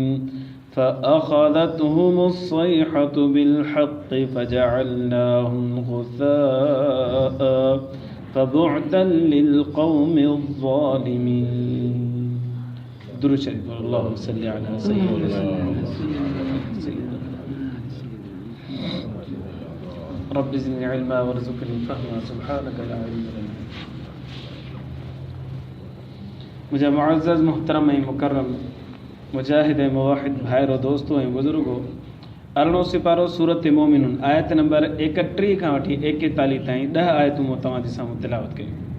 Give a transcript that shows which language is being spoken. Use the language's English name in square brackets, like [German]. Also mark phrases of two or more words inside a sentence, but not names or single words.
[Arabic] فأخذتهم الصيحة بالحق فجعلناهم غثاء فبعدا للقوم الظالمين. [Sindhi] درود شريف. [Arabic] اللهم صل على سيدنا رب زدني علما وارزقني فهما سبحانك لا علم لنا. [Sindhi] मुझे मुअज़्ज़ज़ मुहतरम ऐं मुकर्रम मुजाहिद ऐं मुवाहिद भाइरो दोस्तो ऐं बुज़ुर्गो, 18 सिपारो सूरत मोमिनुन आयत नंबर 31 खां वठी 41 ताईं 10 आयतूं मूं तव्हांजे साम्हूं तिलावत कयूं।